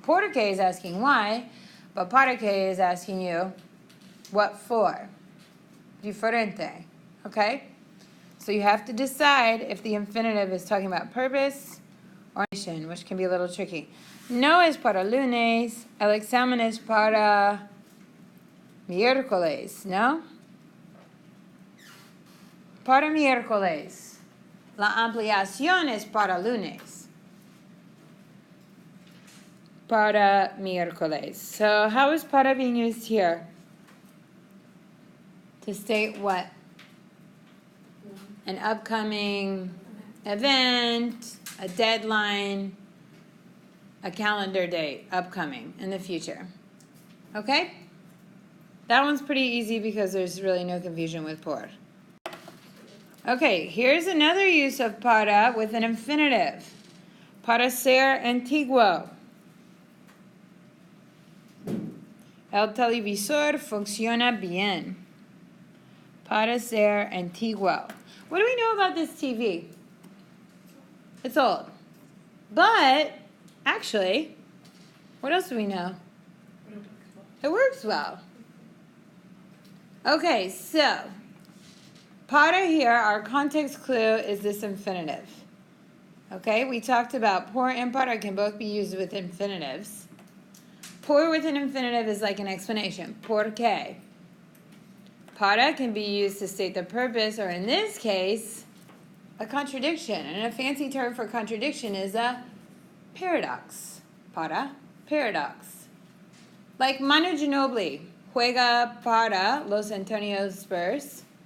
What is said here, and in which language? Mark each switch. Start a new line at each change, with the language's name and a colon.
Spanish: Por qué
English: is asking why, but
Spanish: para qué
English: is asking you what for.
Spanish: Diferente.
English: Okay? So you have to decide if the infinitive is talking about purpose or mission, which can be a little tricky.
Spanish: No es para lunes. El examen es para miércoles, ¿no? Para miércoles. La ampliación es para lunes. Para miércoles.
English: So how is para being used here? To state what? An upcoming event, a deadline, a calendar date, upcoming, in the future. Okay? That one's pretty easy because there's really no confusion with por. Okay, here's another use of para with an infinitive.
Spanish: Para ser antiguo. El televisor funciona bien. Para ser antiguo.
English: What do we know about this TV? It's old. But, actually, what else do we know? It works well. Okay, so, para here, our context clue is this infinitive. Okay, we talked about por and para can both be used with infinitives. Por with an infinitive is like an explanation.
Spanish: ¿Por qué?
English: Para can be used to state the purpose, or in this case, a contradiction. And a fancy term for contradiction is a paradox. Para, paradox.
Spanish: Like Manu Ginobili juega para los San Antonio Spurs.